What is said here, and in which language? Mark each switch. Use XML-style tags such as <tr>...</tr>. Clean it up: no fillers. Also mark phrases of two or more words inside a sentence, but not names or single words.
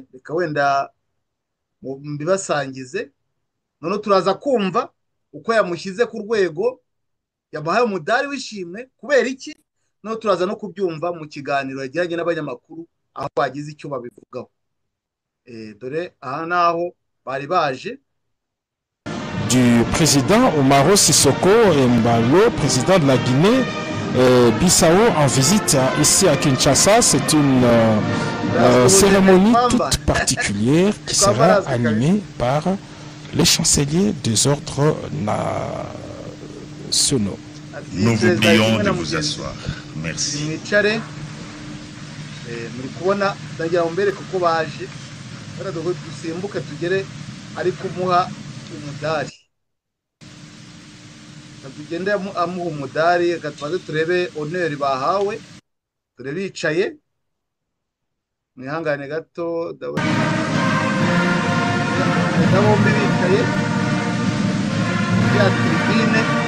<rw>Reka wenda mbibasangize, none turaza kumva uko yamushyize ku rwego, yamuhaye umudari w'ishimwe kubera iki. No turaza no kubyumva mu kiganiro yagiranye n'abanyamakuru, aho bagize icyo babivugaho. Dore aha naho bari baje,</rw> <fr>du président Umaro Sissoko Embalo, président de la Guinée Bissau, en visite ici à Kinshasa. C'est une cérémonie toute particulière qui sera animée par les chanceliers des ordres nationaux. Nous vous prions de vous asseoir. Merci.</fr> <rw>muri kubona ndagira ngo mbere kuko baje dusimbuke tugere ari kumuha umudari, tugende amuha umudari. Reka tubanze turebe honeri bahawe, dore bicaye, mwihangane gato, ndabona bombi bicaye ya tribune.</rw>